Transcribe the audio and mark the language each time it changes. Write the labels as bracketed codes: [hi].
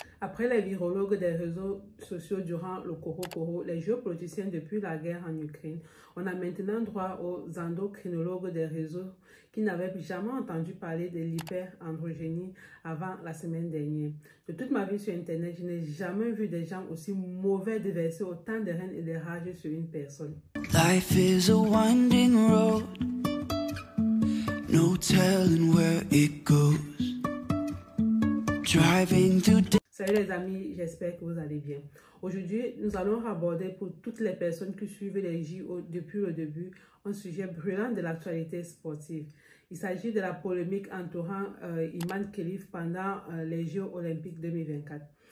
[fr] Après les virologues des réseaux sociaux durant le Coro, les géopoliticiens depuis la guerre en Ukraine, on a maintenant droit aux endocrinologues des réseaux qui n'avaient jamais entendu parler de l'hyperandrogénie avant la semaine dernière. De toute ma vie sur Internet, je n'ai jamais vu des gens aussi mauvais déverser autant de haine et de rage sur une personne. [en] Life is a winding road, no telling where it goes. Driving through. [fr] Salut les amis, j'espère que vous allez bien. Aujourd'hui, nous allons aborder pour toutes les personnes qui suivent les JO depuis le début un sujet brûlant de l'actualité sportive. Il s'agit de la polémique entourant Imane Khelif pendant les Jeux olympiques 2024.